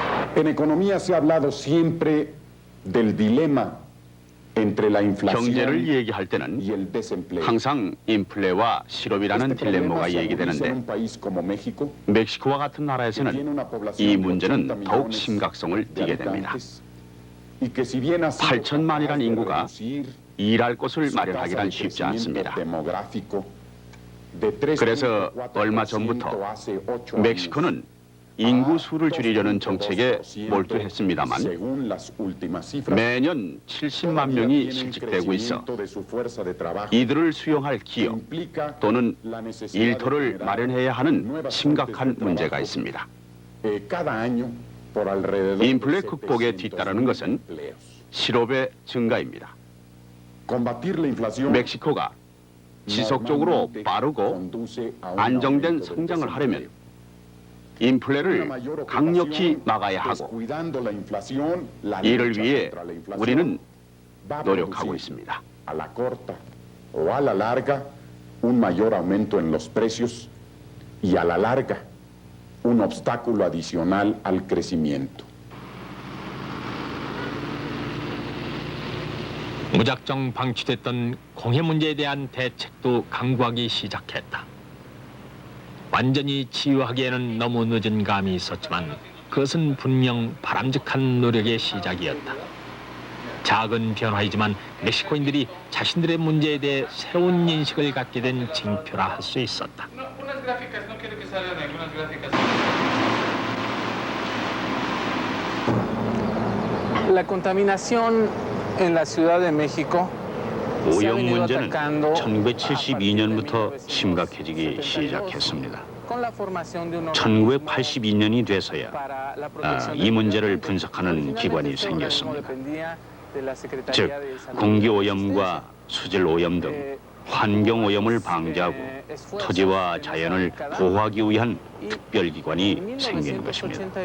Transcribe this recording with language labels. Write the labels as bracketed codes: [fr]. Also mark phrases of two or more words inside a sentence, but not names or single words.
[es] En economía se ha hablado siempre del dilema entre la inflación [ko] 경제를 얘기할 때는 [es] y el desempleo. [ko] 항상 인플레와 실업이라는 [es] Este problema [ko] 딜레마가 [es] se agudiza en [ko] 얘기되는데 [es] un país como México, [ko] 멕시코와 같은 [es] que tiene [ko] 나라에서는 [es] una población [ko] 이 [es] de [ko] 문제는 [es] 80 [ko] 더욱 [es] millones [ko] 심각성을 [es] de [ko] 띠게 됩니다. [es] habitantes, y que si bien ha sido [ko] 8천만이라는 [es] capaz de [ko] 인구가 [es] reducir [ko] 일할 곳을 [es] su tasa [ko] 마련하기란 [es] de [ko] 쉽지 [es] crecimiento [ko] 않습니다. [es] demográfico de [ko] 그래서 [es] 3.4% [ko] 얼마 전부터 [es] hace 8 años [ko] 멕시코는 인구 수를 줄이려는 정책에 몰두했습니다만 [es] según las últimas cifras, [ko] 매년 70만 명이 실직되고 있어 [es] de su fuerza de trabajo [ko] 이들을 수용할 기업 [es] implica [ko] 또는 [es] la necesidad [ko] 일터를 [es] de [ko] 마련해야 하는 심각한 문제가 있습니다. [es] cada año por alrededor de [ko] 인플레 극복에 [es] 700,000 [ko] 뒤따르는 것은 [es] empleos. [ko] 실업의 증가입니다. [es] Combatir la inflación [ko] 멕시코가 지속적으로 [es] normalmente [ko] 빠르고 [es] conduce a un [ko] 안정된 [es] aumento del [ko] 성장을 [es] desempleo. [ko] 하려면 인플레를 강력히 막아야 하고 [es] Descuidando la inflación, la [ko] 이를 [es] lucha [ko] 위해 [es] contra la inflación [ko] 우리는 [es] va a [ko] 노력하고 [es] producir [ko] 있습니다. [es] a la corta o a la larga un mayor aumento en los precios y a la larga un obstáculo adicional al crecimiento. [ko] 무작정 방치됐던 공해 문제에 대한 대책도 강구하기 시작했다. 완전히 치유하기에는 너무 늦은 감이 있었지만 그것은 분명 바람직한 노력의 시작이었다. 작은 변화이지만 멕시코인들이 자신들의 문제에 대해 새로운 인식을 갖게 된 징표라 할 수 있었다. [es] Unas gráficas, no quiero que salgan algunas gráficas. La contaminación en la Ciudad de México [ko] 오염 문제는 1972년부터 심각해지기 시작했습니다. 1982년이 돼서야 이 문제를 분석하는 기관이 생겼습니다. 즉, 공기오염과 수질오염 등 환경오염을 방지하고 토지와 자연을 보호하기 위한 특별기관이 생긴 것입니다.